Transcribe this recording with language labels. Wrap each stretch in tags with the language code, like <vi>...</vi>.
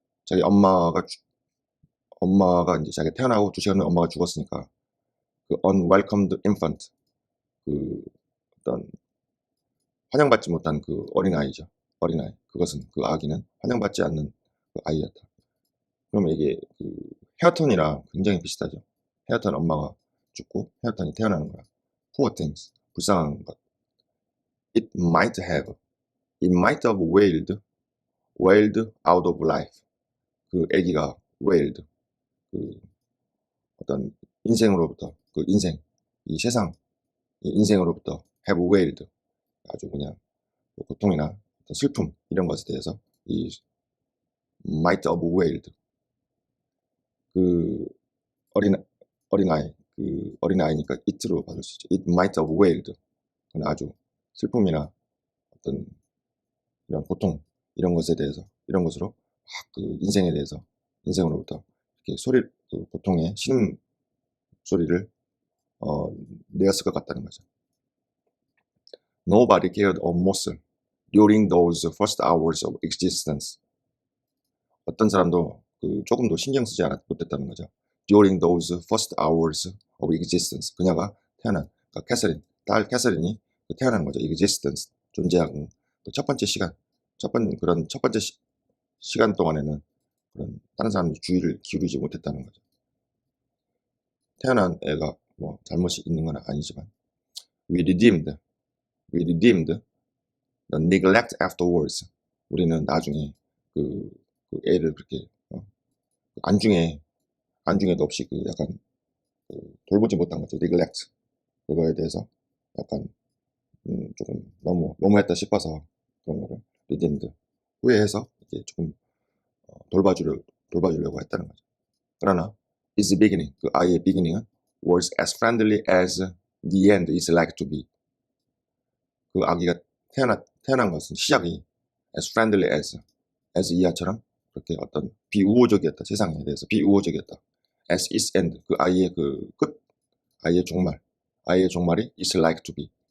<ko>자기 엄마가 이제 자기 태어나고 2시간 후에 엄마가 죽었으니까 그 unwelcomed infant 그 어떤 환영받지 못한 그 어린아이. 그것은 그 아기는 환영받지 않는 그 아이였다. 그러면 이게 그 헤어턴이랑 굉장히 비슷하죠. 헤어턴 엄마가 죽고 헤어턴이 태어나는 거야.</ko> <en>Poor things.</en> <ko>불쌍한 것.</ko> <en>It might have. It might have wailed out of life.</en> <ko>그 아기가 wailed. 그 어떤 인생으로부터, 그 인생, 이 세상, 이 인생으로부터 have wailed. 아주 그냥 고통이나 슬픔, 이런 것에 대해서 이 might have wailed. 그 어린아이, 그 어린아이니까 it로 받을 수 있죠.</ko> <en>It might have wailed.</en> <ko>그건 아주 슬픔이나 어떤 이런 고통, 이런 것에 대해서, 이런 것으로 막 그 인생에 대해서, 인생으로부터 이렇게 그 고통의 신음 소리를 내었을 것 같다는 거죠.</ko> <en>Nobody cared almost during those first hours of existence.</en> <ko>어떤 사람도 조금도 신경 쓰지 못했다는 거죠.</ko> <en>During those first hours of existence.</en> <ko>그녀가 태어난, 그러니까 캐서린, 딸 캐서린이 태어난 거죠. existence, 존재하고 첫 번째 시간, 첫 번째 시간 동안에는 그런 다른 사람들 주의를 기울이지 못했다는 거죠. 태어난 애가 뭐 잘못이 있는 건 아니지만</ko> <en>we redeemed the neglect afterwards.</en> <ko>우리는 나중에 그 애를 그렇게 안중에도 없이 약간 돌보지 못한 거죠. neglect. 그거에 대해서 약간 조금 너무했다 싶어서 그런 거를 redeemed, 후회해서 이제 조금 돌봐주려고 했다는 거죠. 그러나 is beginning, 그 아이의 beginning은</ko> <en>was as friendly as the end is like to be.</en> <ko>그 아기가 태어난 것은 시작이 as friendly as 이하처럼 그렇게 어떤 비우호적이었다. 세상에 대해서 비우호적이었다. as its end, 그 아이의 끝, 아이의 종말이</ko> <en>is like to be.</en>